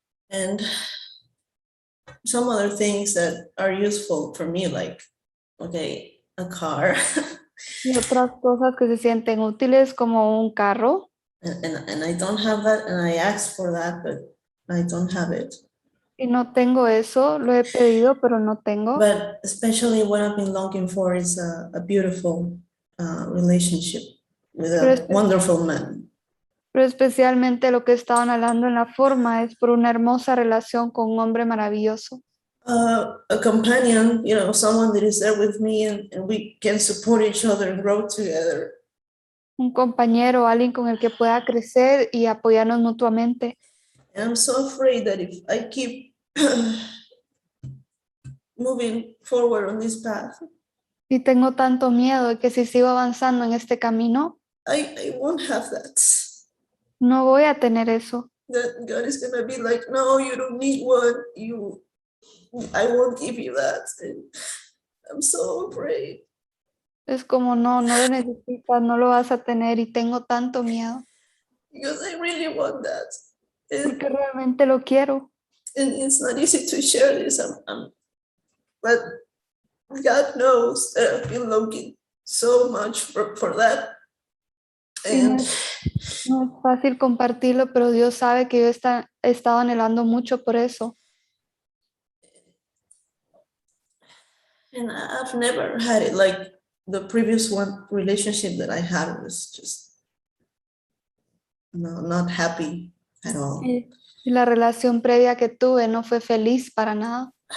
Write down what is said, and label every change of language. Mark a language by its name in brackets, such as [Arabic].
[English] And some other things that are useful for me, like, okay, a car. [Spanish] Y otras cosas que se sienten útiles como un carro. [English] And I don't have that, and I asked for that, but I don't have it. [Spanish] Y no tengo eso, lo he pedido, pero no tengo. [English] But especially what I've been longing for is a beautiful relationship with a wonderful man. [Spanish] Pero especialmente lo que estaban hablando en la forma es por una hermosa relación con un hombre maravilloso. [English] A companion, someone that is there with me and we can support each other and grow together. [Spanish] Un compañero, alguien con el que pueda crecer y apoyarnos mutuamente. [English] And I'm so afraid that if I keep moving forward on this path, [Spanish] Y tengo tanto miedo de que si sigo avanzando en este camino, [English] I won't have that. [Spanish] no voy a tener eso. [English] That God is going to be like, no, you don't need one. I won't give you that. And I'm so afraid. [Spanish] Es como, no lo necesitas, no lo vas a tener y tengo tanto miedo. [English] Because I really want that. [Spanish] Porque realmente lo quiero. [English] And it's not easy to share this. But God knows that I've been longing so much for that. And [Spanish] no es fácil compartirlo, pero Dios sabe que yo he estado anhelando mucho por eso. [English] And I've never had it like the previous relationship that I had was just not happy at all. [Spanish] Y la relación previa que tuve no fue feliz para nada.